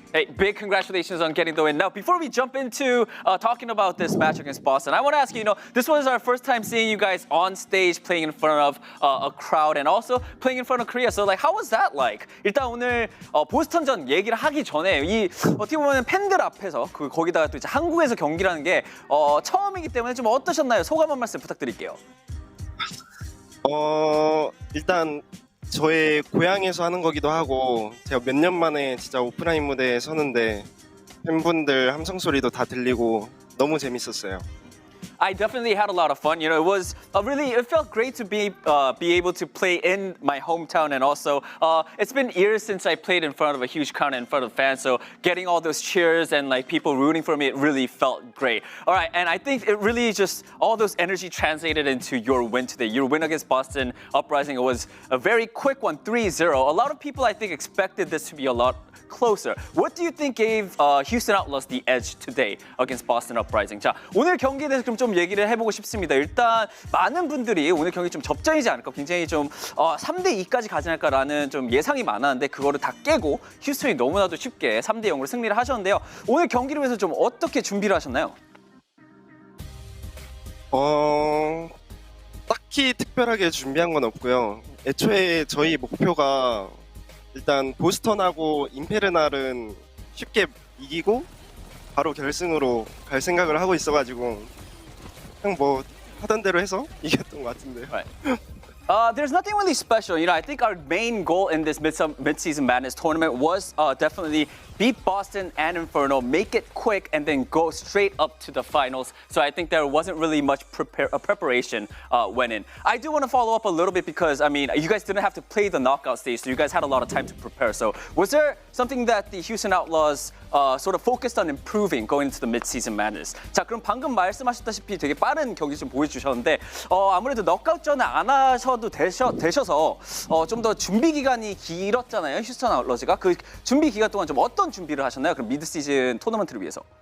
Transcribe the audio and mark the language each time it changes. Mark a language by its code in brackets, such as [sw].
[en] Hey, big congratulations on getting the win. Now, before we jump into talking about this match against Boston, I want to ask you, this was our first time seeing you guys on stage playing in front of a crowd and also playing in front of Korea. So, how was that like? [ko] 일단 오늘 보스턴전 얘기를 하기 전에 이 어떻게 보면 팬들 앞에서 거기다가 또 이제 한국에서 경기라는 게 처음이기 때문에 좀 어떠셨나요? 소감 한 말씀 부탁드릴게요. 일단 저의 고향에서 하는 거기도 하고 제가 몇 년 만에 진짜 오프라인 무대에 서는데 팬분들 함성 소리도 다 들리고 너무 재밌었어요. [en] I definitely had a lot of fun. It was it felt great to be able to play in my hometown, and also it's been years since I played in front of a huge crowd and in front of fans. So getting all those cheers and people rooting for me, it really felt great. All right, and I think it really just all those energy translated into your win today. Your win against Boston Uprising, it was a very quick one, 3-0. A lot of people I think expected this to be a lot closer. What do you think gave Houston Outlaws the edge today against Boston Uprising? [ko] 자, 오늘 경기에 대해서 그럼 좀 얘기를 해보고 싶습니다. 일단 많은 분들이 오늘 경기 좀 접전이지 않을까, 굉장히 좀 3대2까지 가지 않을까라는 좀 예상이 많았는데 그거를 다 깨고 휴스턴이 너무나도 쉽게 3대0으로 승리를 하셨는데요. 오늘 경기를 위해서 좀 어떻게 준비를 하셨나요? 딱히 특별하게 준비한 건 없고요. 애초에 저희 목표가 일단 보스턴하고 임페르날은 쉽게 이기고 바로 결승으로 갈 생각을 하고 있어가지고 그냥 뭐 하던 대로 해서 이겼던 것 같은데요. [en] Right. There's nothing really special. I think our main goal in this Midseason Madness tournament was definitely beat Boston and Inferno, make it quick, and then go straight up to the finals. So I think there wasn't really much preparation went in. I do want to follow up a little bit because, you guys didn't have to play the knockout stage, so you guys had a lot of time to prepare. So was there something that the Houston Outlaws sort of focused on improving going into the Midseason Madness? [ko] 자, 그럼 방금 말씀하셨다시피 되게 빠른 경기 좀 보여주셨는데 아무래도 넉아웃전을 안 하셔도 되셔서 좀 더 준비 기간이 길었잖아요, 휴스턴 아웃러즈가. 그 준비 기간 동안 좀 어떤 준비를 하셨나요? 그럼 미드 시즌 토너먼트를 위해서.